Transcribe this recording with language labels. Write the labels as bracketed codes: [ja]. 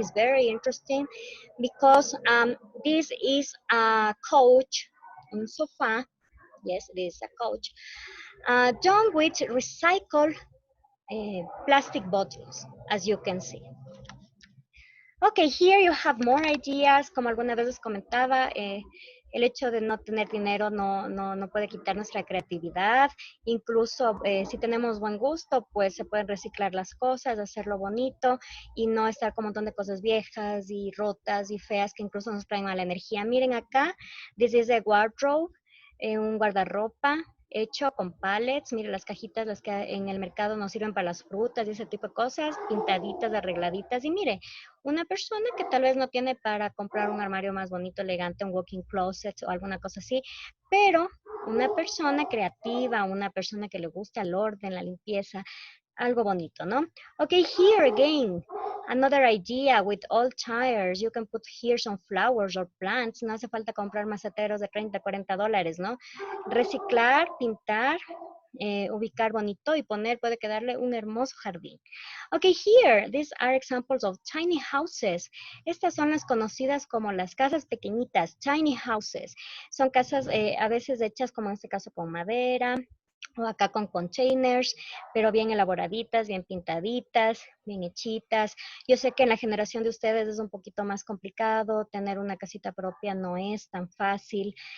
[en] It is very interesting because this is a couch, [es] un sofá. [en] Yes, it is a couch. Done with recycled plastic bottles, as you can see. Okay, here you have more ideas. [es] Como algunas veces comentaba, el hecho de no tener dinero no puede quitar nuestra creatividad. Incluso si tenemos buen gusto, pues se pueden reciclar las cosas, hacerlo bonito y no estar con un montón de cosas viejas y rotas y feas que incluso nos traen mala energía. Miren acá, [en] this is a wardrobe, [es] un guardarropa hecho con pallets. Miren las cajitas, las que en el mercado nos sirven para las frutas y ese tipo de cosas, pintaditas, arregladitas. Y mire, una persona que tal vez no tiene para comprar un armario más bonito, elegante, un walk-in closet o alguna cosa así, pero una persona creativa, una persona que le gusta el orden, la limpieza, algo bonito, ¿no? [en] Okay, here again, another idea with old tires. You can put here some flowers or plants. [es] No hace falta comprar maceteros de 30, 40 dólares, ¿no? Reciclar, pintar, ubicar bonito y poner, puede quedarle un hermoso jardín. [en] Okay, here, these are examples of tiny houses. [es] Estas son las conocidas como las casas pequeñitas, tiny houses. Son casas a veces hechas como en este caso con madera, o acá con containers, pero bien elaboraditas, bien pintaditas, bien hechitas. Yo sé que en la generación de ustedes es un poquito más complicado, tener una casita propia no es tan fácil.